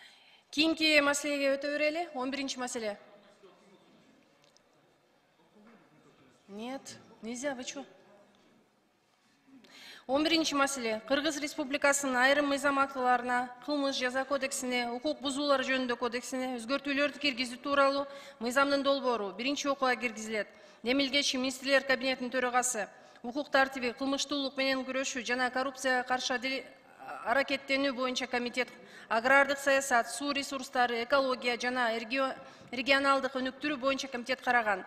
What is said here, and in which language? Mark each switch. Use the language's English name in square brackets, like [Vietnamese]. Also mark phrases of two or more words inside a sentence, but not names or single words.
[Kyrgyz] Кийинки маселеге өтө берели. 11-маселе. [Russian] Нет, нельзя, вы чё? [Kyrgyz] 11-ші маселе. Кыргыз Республикасынын айрым мыйзам актыларына, кылмыш жаза кодексине, укук бузуулар жөнүндө кодексине өзгөртүүлөрдү киргизүү тууралуу мыйзамдын долбоору биринчи окууга киргизилет. Демилгечи министрлер кабинетинин төрагасы укук тартиби, кылмыштуулук менен күрөшүү жана коррупцияга каршы аракеттенүү боюнча комитет агрардык саясат, суу ресурстары, экология жана регионалдык өнүктүрүү боюнча комитет караган.